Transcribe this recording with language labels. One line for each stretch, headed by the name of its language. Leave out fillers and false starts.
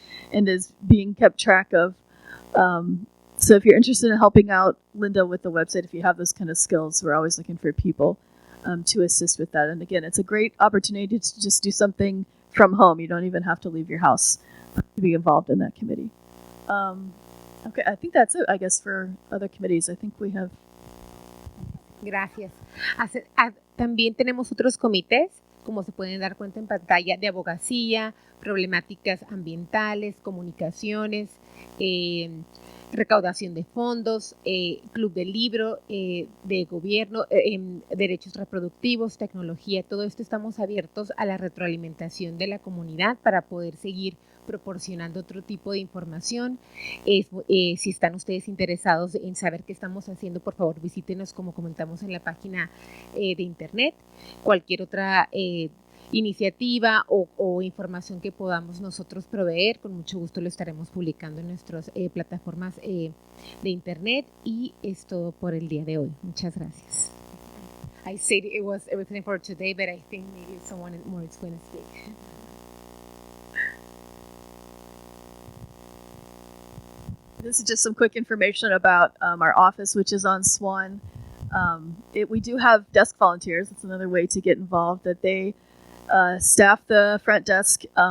English: And is being kept track of. So if you're interested in helping out Linda with the website, if you have those kind of skills, we're always looking for people to assist with that. And again, it's a great opportunity to just do something from home. You don't even have to leave your house to be involved in that committee. Okay, I think that's it, I guess, for other committees. I think we have...
Spanish: Gracias. También tenemos otros comités, como se pueden dar cuenta en pantalla, de abogacía, problemáticas ambientales, comunicaciones, recaudación de fondos, club del libro, de gobierno, derechos reproductivos, tecnología, todo esto estamos abiertos a la retroalimentación de la comunidad para poder seguir proporcionando otro tipo de información. Si están ustedes interesados en saber qué estamos haciendo, por favor visítenos, como comentamos en la página de internet. Cualquier otra iniciativa o información que podamos nosotros proveer, con mucho gusto lo estaremos publicando en nuestras plataformas de internet, y es todo por el día de hoy. Muchas gracias.
English: I said it was everything for today, but I think maybe someone more is going to speak. This is just some quick information about our office, which is on Swan. We do have desk volunteers. It's another way to get involved. That they staff the front desk.